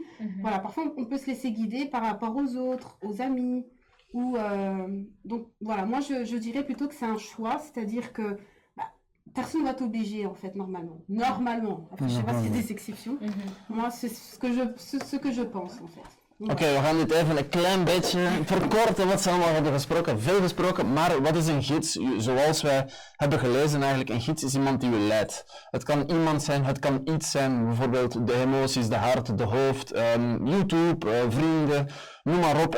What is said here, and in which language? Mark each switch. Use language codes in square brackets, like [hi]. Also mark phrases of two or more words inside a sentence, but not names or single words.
[fr] Voilà, parfois, on peut se laisser guider par rapport aux autres, aux amis. Donc, voilà, moi, je dirais plutôt que c'est un choix, c'est-à-dire que personne ne va t'obliger, en fait, normalement. Normalement. Après, je ne sais pas s'il y a des exceptions. Moi, c'est ce que je pense, en fait. [nl] Oké, we gaan dit even een klein beetje verkorten wat ze allemaal hebben gesproken. Veel gesproken, maar wat is een gids? Zoals wij hebben gelezen eigenlijk, een gids is iemand die u leidt. Het kan iemand zijn, het kan iets zijn, bijvoorbeeld de emoties, de hart, de hoofd, YouTube, vrienden, noem maar op.